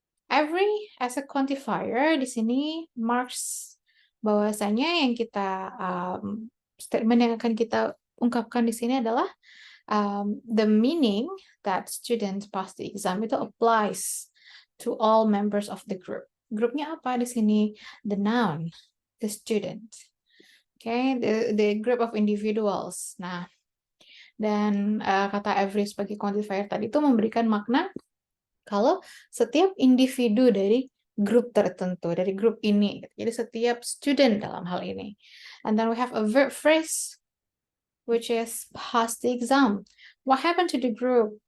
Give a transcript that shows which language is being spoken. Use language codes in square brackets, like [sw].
[en] Every as a quantifier [id] di sini marks bahwasanya yang kita statement yang akan kita ungkapkan di sini adalah [en] the meaning that students pass the exam itu applies to all members of the group. [id] Grupnya apa di sini? [en] The noun, the student. Okay, the group of individuals. [id] Nah, dan kata every sebagai quantifier tadi itu memberikan makna kalau setiap individu dari grup tertentu, dari grup ini. Jadi setiap student dalam hal ini. [en] And then we have a verb phrase, which is pass the exam. What happened to the group?